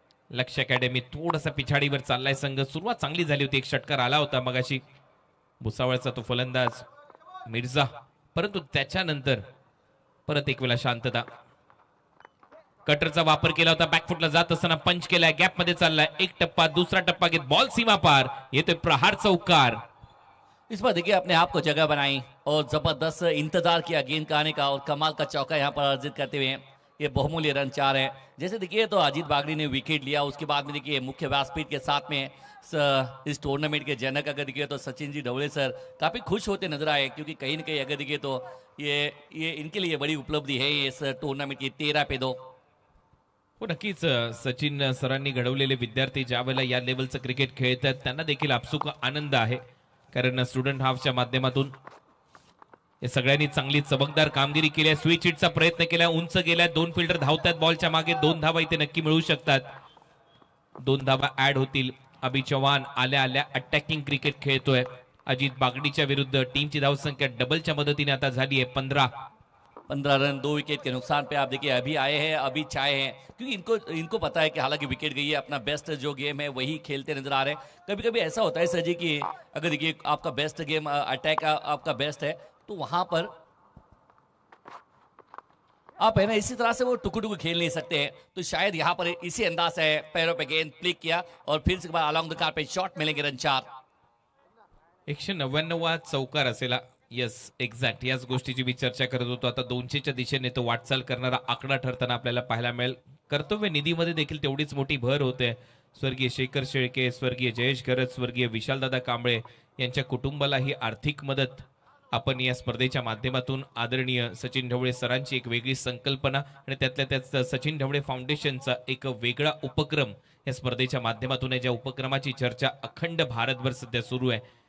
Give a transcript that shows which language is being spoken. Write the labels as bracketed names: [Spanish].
[Marathi] लक्ष अकॅडमी थोडासा पिछाडीवर चाललाय संघ। सुरुवात चांगली झाली होती, एक षटकार आला होता मगाशी भुसावळचा तो फलंदाज मिर्झा, परंतु त्याच्यानंतर परत एक वेळा शांतता। कटरचा वापर केला होता, बॅकफुटला जात असताना पंच केलाय, गॅप मध्ये चाललाय, एक टप्पा दुसरा टप्पा घेत बॉल सीमा पार, येतोय प्रहार चौकार। [Hindi] इस पर देखिए अपने आप को जगह बनाई और जबरदस्त इंतजार किया गेंद का आने का और कमाल का चौका यहाँ पर अर्जित करते हुए ये बहुमूल्य रन 4 है। जैसे देखिए तो अजीत बागड़ी ने विकेट लिया, उसके बाद में देखिए मुख्य व्यासपीठ के साथ में इस टूर्नामेंट के जनक अगर देखिए तो सचिन जी ढवळे सर काफी खुश होते नजर आए, क्योंकि कहीं ना कहीं अगर देखिए तो ये इनके लिए बड़ी उपलब्धि है इस टूर्नामेंट की 13-2। [Marathi] हो नक्कीच, सचिन सरांनी घडवलेले विद्यार्थी ज्या वेळेला या लेवलचं क्रिकेट खेळतात त्यांना देखील आपसुक आनंद आहे, कारण स्टुडंट हाफच्या माध्यमातून या सगळ्यांनी चांगली चमकदार कामगिरी केली आहे। स्विच हिटचा प्रयत्न केला, उंच गेला, 2 फिल्डर धावतात बॉलच्या मागे, 2 धावा इथे नक्की मिळू शकतात, 2 धावा ऍड होतील। अभि चव्हाण आल्या आल्या अटॅकिंग क्रिकेट खेळतोय अजित बागडीच्या विरुद्ध। टीमची धावसंख्या डबलच्या मदतीने आता झाली आहे 15 [Hindi] रन 2 विकेट के नुकसान पे। आप देखिए अभी आए हैं, अभी चाहे हैं, क्योंकि इनको पता है कि हालांकि विकेट गई है, अपना बेस्ट जो गेम है वही खेलते नजर आ रहे हैं। कभी कभी ऐसा होता है सर जी कि अगर देखिए आपका बेस्ट गेम अटैक आपका बेस्ट है तो वहां पर आप है ना इसी तरह से वो टुकु खेल नहीं सकते हैं। तो शायद यहाँ पर इसी अंदाज से पैरों पे गेंद फ्लिक किया और फिर से अलॉन्ग द कार पे शॉट मिलेंगे, रन 4। [Marathi] 199 चौकार असेला, यस एक्झॅक्ट याच गोष्टीची मी चर्चा करत होतो। आता 200च्या दिशेने तो वाटचाल करणारा आकडा ठरताना आपल्याला पाहायला मिळेल। कर्तव्य निधीमध्ये देखील तेवढीच मोठी भर होते। स्वर्गीय शेखर शेळके, स्वर्गीय जयेश गरज, स्वर्गीय विशालदादा कांबळे यांच्या कुटुंबाला ही आर्थिक मदत आपण या स्पर्धेच्या माध्यमातून आदरणीय सचिन ढवळे सरांची एक वेगळी संकल्पना आणि त्यातल्या त्यात सचिन ढवळे फाउंडेशनचा एक वेगळा उपक्रम या स्पर्धेच्या माध्यमातून आहे, ज्या उपक्रमाची चर्चा अखंड भारतभर सध्या सुरू आहे।